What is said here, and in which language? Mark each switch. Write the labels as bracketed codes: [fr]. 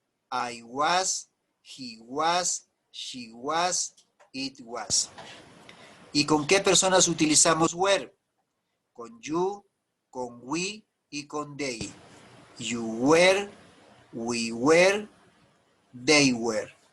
[en] I was, he was, she was, it was. [es] ¿Y con qué personas utilizamos were? Con you, con we y con they. [en] You were, we were, they were.